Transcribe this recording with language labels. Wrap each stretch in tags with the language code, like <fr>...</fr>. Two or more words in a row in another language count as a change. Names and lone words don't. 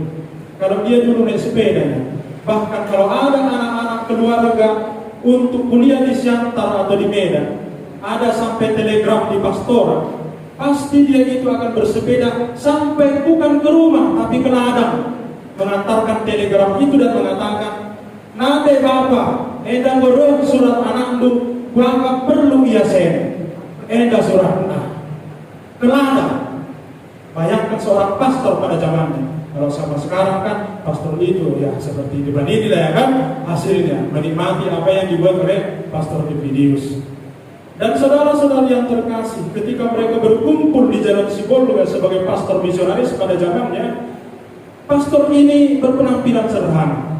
<id>Kalau dia dulu naik sepedanya, bahkan kalau ada anak-anak keluarga untuk kuliah di Siantar atau di Medan, ada sampai telegram di pastorat, pasti dia itu akan bersepeda sampai bukan ke rumah tapi ke ladang, mengantarkan telegram itu dan mengatakan,</id> <btx>"Nade Bapak, eda berong surat anakku, gua perlu ia sen, eda surat ke ladang."</btx> <id>Bayangkan seorang pastor pada zamannya. Kalau sama sekarang kan pastor itu ya seperti di ini lah ya kan, hasilnya menikmati apa yang dibuat oleh Pastor Elvidius. Dan saudara-saudara yang terkasih, ketika mereka berkumpul di Jalan Sibolga sebagai pastor misionaris pada zamannya, pastor ini berpenampilan sederhana.</id>